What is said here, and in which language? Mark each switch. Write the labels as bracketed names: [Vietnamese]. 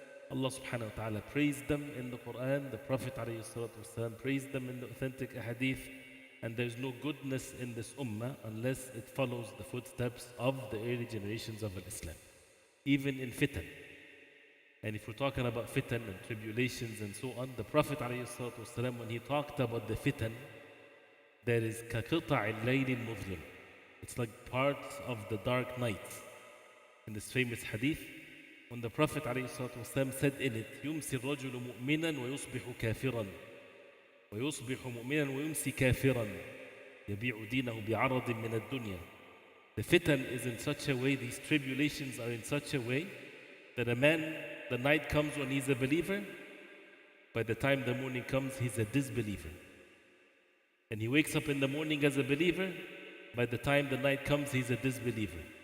[English] Allah subhanahu wa ta'ala praised them in the Quran, the Prophet ﷺ praised them in the authentic ahadith, and there's no goodness in this ummah unless it follows the footsteps of the early generations of Islam, even in fitan. And if we're talking about fitan and tribulations and so on, the Prophet ﷺ, when he talked about the fitan, there is [Arabic] كَقِطَعِ اللَّيْلِ الْمُظْلِمِ. [English] It's like parts of the dark night. In this famous hadith, when the Prophet ﷺ said in it, [Arabic] يُمْسِ الرَّجُلُ مُؤْمِنًا وَيُصْبِحُ كَافِرًا وَيُصْبِحُ مُؤْمِنًا وَيُمْسِ كَافِرًا يَبِيعُ دِينَهُ بِعَرَضٍ مِنَ الدُّنْيا. [English] The fitan is in such a way, these tribulations are in such a way, that a man, the night comes when he's a believer, by the time the morning comes, he's a disbeliever. And he wakes up in the morning as a believer, by the time the night comes, he's a disbeliever.